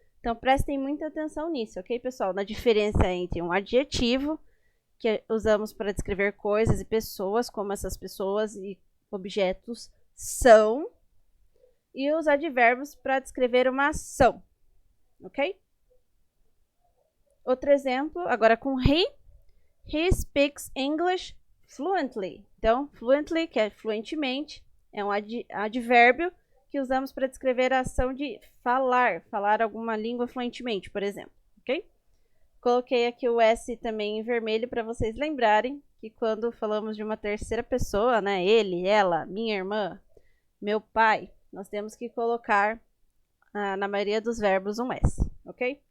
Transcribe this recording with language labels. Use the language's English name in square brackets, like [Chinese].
[Portuguese] Então, prestem muita atenção nisso, ok, pessoal? Na diferença entre um adjetivo, que usamos para descrever coisas e pessoas, como essas pessoas e objetos são, e os advérbios para descrever uma ação, ok? Outro exemplo, agora com he. [English] He speaks English fluently. [Portuguese] Então, fluently, que é fluentemente, é um advérbio que usamos para descrever a ação de falar alguma língua fluentemente, por exemplo, ok? Coloquei aqui o S também em vermelho para vocês lembrarem que quando falamos de uma terceira pessoa, né, ele, ela, minha irmã, meu pai, nós temos que colocar na maioria dos verbos um S, ok?